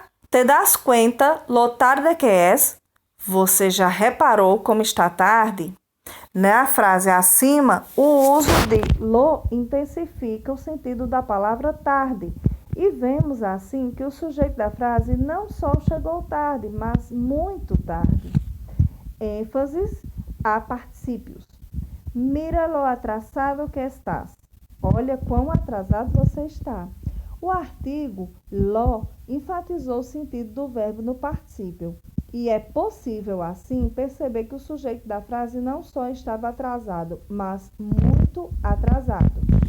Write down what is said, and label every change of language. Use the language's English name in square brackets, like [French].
[Spanish] Te das cuenta lo tarde que es? [Portuguese] Você já reparou como está tarde? A frase acima, o uso de lo intensifica o sentido da palavra tarde. E vemos assim que o sujeito da frase não só chegou tarde, mas muito tarde. ênfases a particípios. [Spanish] Mira lo atrasado que estás. [Portuguese] Olha quão atrasado você está. O artigo lo enfatizou o sentido do verbo no particípio. E é possível, assim, perceber que o sujeito da frase não só estava atrasado, mas muito atrasado.